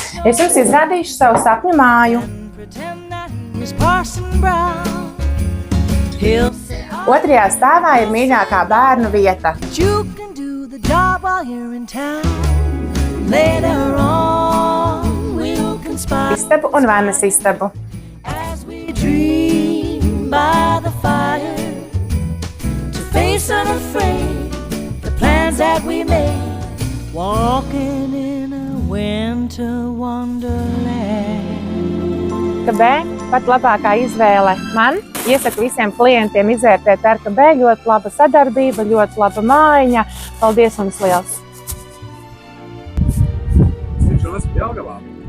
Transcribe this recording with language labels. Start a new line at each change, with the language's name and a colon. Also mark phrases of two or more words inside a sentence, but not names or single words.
Latvian: Es jums izrādīšu savu sapņu māju. Otrajā stāvā ir mīļākā bērnu vieta. Istabu un vannas istabu.
English: By the fire to face unafraid the plans that we made, walking in a winter wonderland.
Latvian: Arkabē pat labākā izvēle man. Iesaku visiem klientiem izvērtēt Arkabē, ļoti laba sadarbība, ļoti laba mājiņa. Paldies jums liels!